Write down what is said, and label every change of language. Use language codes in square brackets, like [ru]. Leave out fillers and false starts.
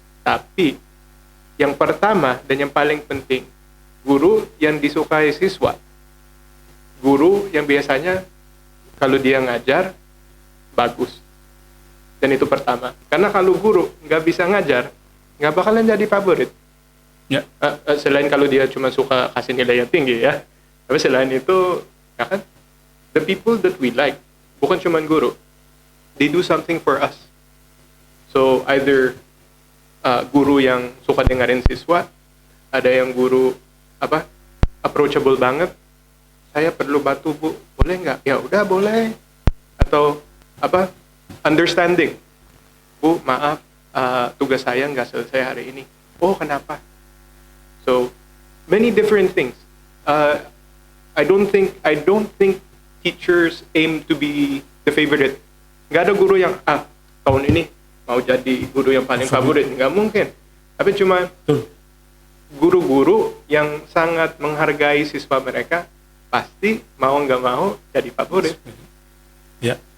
[id] Tapi yang pertama dan yang paling penting, guru yang disukai siswa. Guru yang biasanya kalau dia ngajar bagus. Dan itu pertama. Karena kalau guru nggak bisa ngajar, nggak bakalan jadi favorit. Ya. Selain kalau dia cuma suka kasih nilai yang tinggi ya. Tapi selain itu, ya kan, [en] the people that we like, [id] bukan cuma guru, [en] they do something for us. So either [id] guru yang suka dengerin siswa, ada yang guru approachable banget. Saya perlu bantu Bu, boleh nggak? Ya udah boleh. Atau understanding, Bu maaf tugas saya nggak selesai hari ini. Oh kenapa? [en] So many different things. I don't think teachers aim to be the favorite. [id] Nggak ada guru yang tahun ini mau jadi guru yang paling favorit, nggak mungkin. Tapi cuma guru-guru yang sangat menghargai siswa mereka pasti mau nggak mau jadi favorit. Ya.